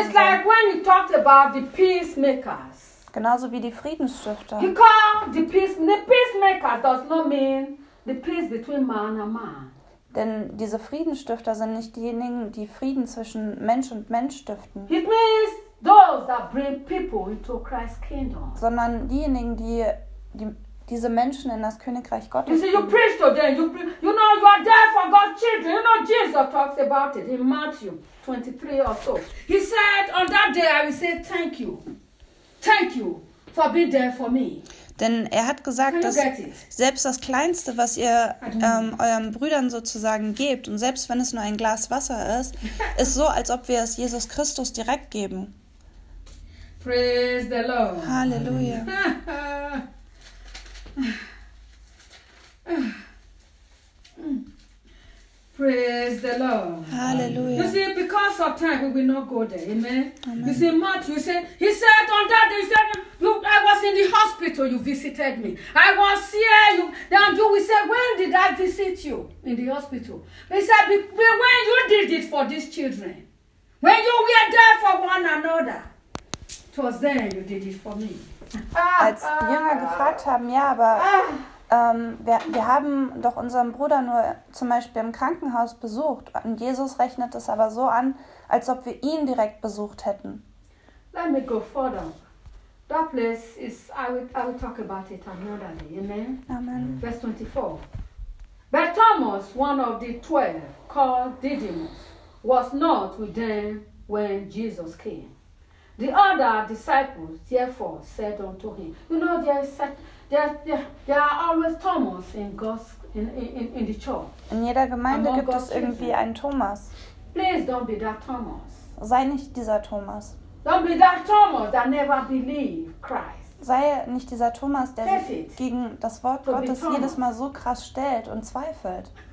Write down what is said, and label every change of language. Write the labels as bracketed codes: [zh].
[en] It's like when you talked about the peacemakers. [de] Genauso wie die Friedensstifter. [en] He called the peacemaker does not mean the peace between man and man. [de] Denn diese Friedensstifter sind nicht diejenigen, die Frieden zwischen Mensch und Mensch stiften. [en] It means those that bring people into Christ's kingdom. [de] Sondern diejenigen, die diese Menschen in das Königreich Gottes bringen. [en] You see, you preach to them. You know, you are there for God's children. You know, Jesus talks about it in Matthew 23 or so. He said, on that day I will say thank you. Thank you for being there for me. [de] Denn er hat gesagt, dass selbst das Kleinste, was ihr euren Brüdern sozusagen gebt, und selbst wenn es nur ein Glas Wasser ist, ist so, als ob wir es Jesus Christus direkt geben. [en] Praise the Lord. [de] Halleluja. [en] Praise the Lord. [de] Hallelujah. [en] You see, because of time, we will not go there. Amen. Amen. You see, Matthew, he said on that day, he said, look, I was in the hospital, you visited me. I was here, we said, when did I visit you in the hospital? He said, when you did it for these children, when you were there for one another, it was then you did it for me. [de] Als die Jünger gefragt haben, ja, aber wir haben doch unseren Bruder nur zum Beispiel im Krankenhaus besucht. Und Jesus rechnet es aber so an, als ob wir ihn direkt besucht hätten. [en] Let me go further. That place is, I will talk about it another day. Amen. Amen. Verse 24. But Thomas, one of the 12, called Didymus, was not with them when Jesus came. The other disciples therefore said unto him, you know, there are always Thomas in God's in the church. [de] In jeder Gemeinde gibt es irgendwie einen Thomas. [en] Please don't be that Thomas. [de] Sei nicht dieser Thomas. [en] Don't be that Thomas that never believed Christ. [de] Sei nicht dieser Thomas, der sich gegen das Wort Gottes jedes Mal so krass stellt und zweifelt.